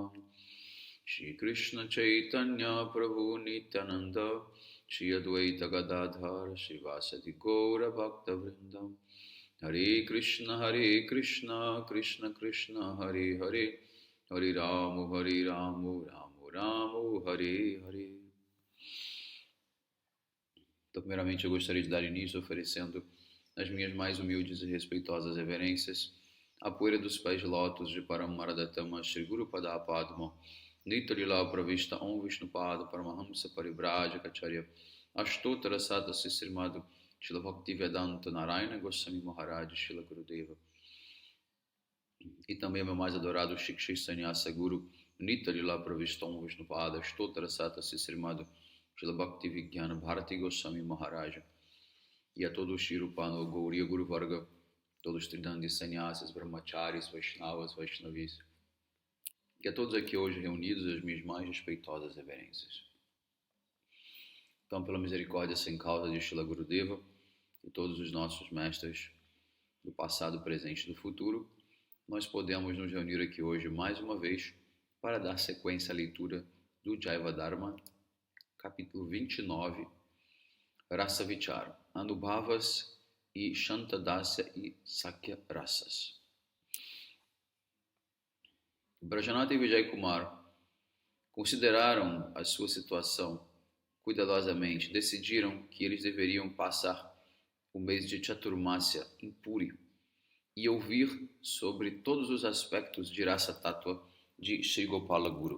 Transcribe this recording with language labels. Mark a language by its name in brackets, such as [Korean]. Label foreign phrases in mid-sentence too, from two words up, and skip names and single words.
[Sanskrit] Shri Krishna Chaitanya Prabhu Nityananda Shri Advaita Gadadhar Shri Vasadi Gaura Bhakta Vrindam Hare Krishna Krishna Krishna Hare Hare Hare Ramu Ramu Ramu Hare Hare. [Portuguese] Então, primeiramente eu gostaria de dar início oferecendo as minhas mais humildes e respeitosas reverências à poeira dos pés de lótus de Paramaradatama Shri Guru Padapadma Nitalila Pravista Om Vishnupada Paramahamsa Parivrajacharya Ashtotara Sata Sisrimado Shila Bhaktivedanta Narayana Goswami Maharaj Shila Gurudeva. E também meu mais adorado Shikshi Sannyasa Guru Nitalila Pravista Om Vishnupada Ashtotara Sata Sisrimado Shila Bhaktivedanta Bharati Goswami Maharaj. E a todos os Shirupano Gauriya Guru Varga, todos os Tridandi Sannyasas, Brahmacharis, Vaishnavas, Vaishnavis. E a todos aqui hoje reunidos, as minhas mais respeitosas reverências. Então, pela misericórdia sem causa de Shila Gurudeva e todos os nossos mestres do passado, presente e do futuro, nós podemos nos reunir aqui hoje mais uma vez para dar sequência à leitura do Jaiva Dharma, capítulo 29, Rasa Vichara, Anubhavas e Shantadasya e Sakya Rasas. Brajanata e Vijay Kumar consideraram a sua situação cuidadosamente, decidiram que eles deveriam passar o mês de Chaturmasya em Puri e ouvir sobre todos os aspectos de Rasa Tattva de Sri Gopala Guru.